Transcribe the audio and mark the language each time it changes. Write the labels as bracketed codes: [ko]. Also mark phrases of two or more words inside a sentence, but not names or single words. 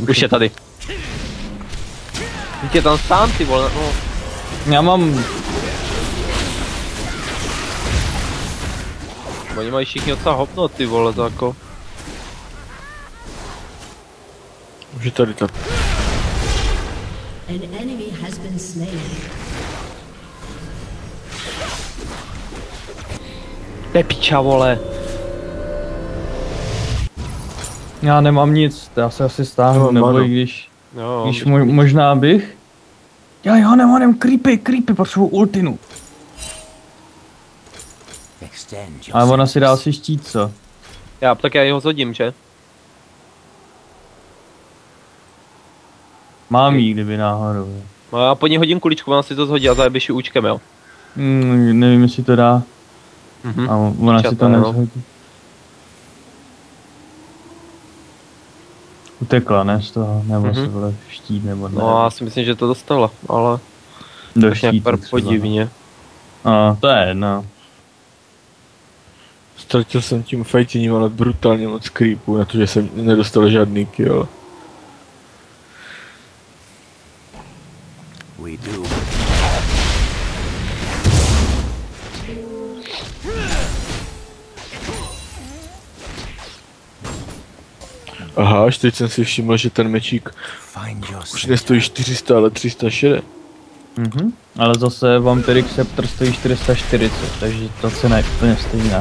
[cs] Už je tady. Teď je tam sám, ty vole, no. Já mám... Oni mají všichni docela hopnout, ty vole, to jako. Už je tady ta... [en] An enemy has been slain. [cs] To je piča, vole. Já nemám nic, já se asi stáhnu, No, nebo ano. i když Jo, možná bych. Já nemám creepy, potřebuji ultinu. [en] Extend your [cs] Ale ona si dá [en] senses. [cs] asi štít, co? tak já ho zhodím, že? Mám jí, kdyby náhodou. No já pod ní hodím kuličku, ona si to zhodí a zajebeš ji účkem, jo. Nevím, jestli to dá. Mhm. A ona si to Čapé, no. nezhodí. Utekla, ne z toho, nebo se vole štít, nebo ne. No já si myslím, že to dostala, ale do tak nějak štítu pár třeba. podivně. A to je jedno. Ztratil jsem tím fajtěním, ale brutálně moc creepů, na to, že jsem nedostal žádný kill. [en] We do. [cs] Aha, až teď jsem si všiml, že ten mečík [en] Find your [cs] už [en] center. [cs] nestojí 400, ale 360. Ale zase Vampiric Scepter stojí 440, takže to se ne úplně stejná.